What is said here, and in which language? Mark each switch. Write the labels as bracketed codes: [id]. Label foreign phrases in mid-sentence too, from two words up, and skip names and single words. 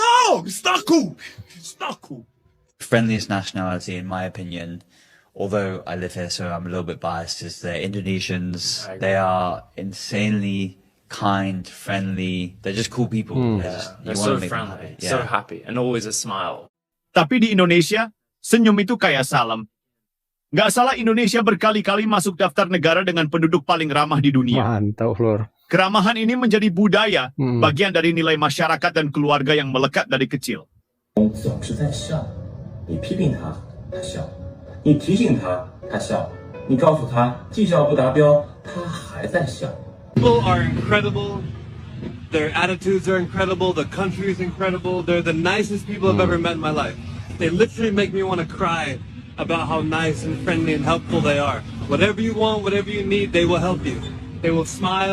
[en] No, it's not cool. It's not cool. Friendliest nationality, in my opinion, although I live here, so I'm a little bit biased, is the Indonesians. They are insanely kind, friendly. They're just cool people. They're so friendly, so happy, and always a smile. [id] Tapi di Indonesia, senyum itu kayak salam. Nggak salah Indonesia berkali-kali masuk daftar negara dengan penduduk paling ramah di dunia. Mantap, Lur. Keramahan ini menjadi budaya, bagian dari nilai masyarakat dan keluarga yang melekat dari kecil. [zh] 你批评他，他笑；你提醒他，他笑；你告诉他绩效不达标，他还在笑。 [en] People are incredible. Their attitudes are incredible. The country is incredible. They're the nicest people I've ever met in my life. They literally make me want to cry about how nice and friendly and helpful they are. Whatever you want, whatever you need, they will help you.